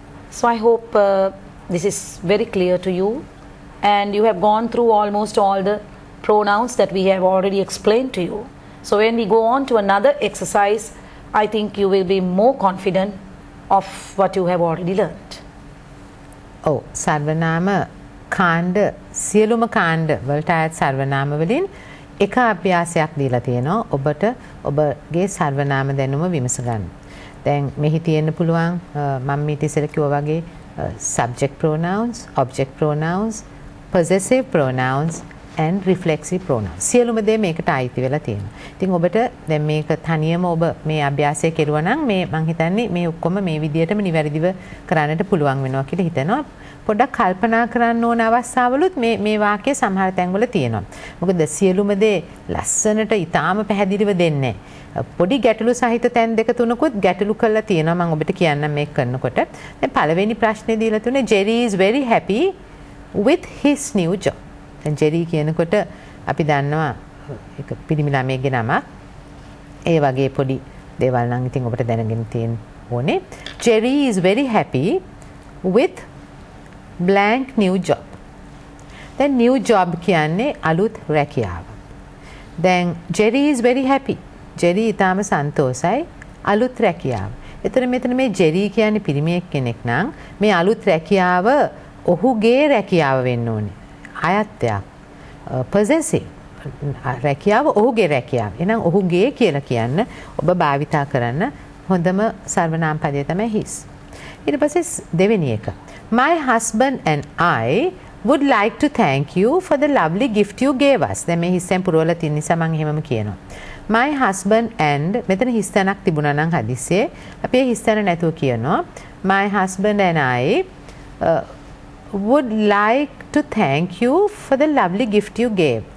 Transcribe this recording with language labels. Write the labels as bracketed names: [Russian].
[English] So I hope this is very clear to you, and you have gone through almost all the pronouns that we have already explained to you. So when we go on to another exercise, I think you will be more confident of what you have already learned. [Sinhala] Oh, සර්වනාම කාණ්ඩ සියලුම කාණ්ඩ වලට අයත් සර්වනාම වලින් එක අභ්‍යාසයක් දීලා තියෙනවා ඔබට ඔබගේ සර්වනාම දැනුම විමස ගන්න. දැන් මෙහි තියෙන්න පුළුවන් මම මීට ඉස්සෙල්ලා කිව්වා වගේ subject pronouns, object pronouns, possessive pronouns and reflexive pronouns. සියලුම දේ මේකට අයිති වෙලා තියෙනවා. ඉතින් ඔබට දැන් මේක තනියම ඔබ මේ අභ්‍යාසය කෙරුවා නම් මේ මම හිතන්නේ මේ ඔක්කොම මේ විදිහටම නිවැරදිව කරන්නට පුළුවන් වෙනවා කියලා හිතනවා. පොඩ්ඩක් කල්පනා කරන්න ඕන අවස්ථාවලුත් මේ වාක්‍ය සමහර තැන්වල තියෙනවා. මොකද සියලුම දේ ලස්සනට ඊටාම පැහැදිලිව දෙන්නේ පොඩි ගැටලු සහිත තැන් දෙක තුනකුත් ගැටලු කරලා තියෙනවා. මම ඔබට කියන්නම් මේක කරනකොට. දැන් පළවෙනි ප්‍රශ්නේ දීලා තුනේ [English] Jerry is very happy with his new job. [Sinhala] දැන් Jerry කියනකොට අපි දන්නවා ඒක පිරිමි ළමයෙක්ගේ නමක්. ඒ වගේ පොඩි දේවල් නම් ඉතින් ඔබට දැනගෙන තියෙන්න ඕනේ. [English] Jerry is very happy with blank new job. [Sinhala] දැන් new job කියන්නේ අලුත් රැකියාව. [English] දැන් Jerry is very happy. [Sinhala] Jerry ඊටාම සන්තෝෂයි අලුත් රැකියාව. එතන මෙතන මේ Jerry කියන්නේ පිරිමියෙක් කෙනෙක් නම් මේ අලුත් රැකියාව ඔහුගේ රැකියාව වෙන්න ඕනේ. අයත්යක්. possessive. රැකියාව ඔහුගේ රැකියාව. එහෙනම් ඔහුගේ කියලා කියන්න ඔබ භාවිතා කරන්න හොඳම සර්වනාම පදය තමයි his. ඊට පස්සේ දෙවෙනි එක. [English] My husband and I would like to thank you for the lovely gift you gave us. [Sinhala] දැන් මේ හිස්සෙන් පුරවලා තියෙන නිසා මම එහෙමම කියනවා. [English] My husband and [Sinhala] මෙතන හිස්තැනක් තිබුණා නම් හදිස්සියේ අපි ඒ හිස්තැන නැතුව කියනවා. [English] My husband and I would like to thank you for the lovely gift you gave.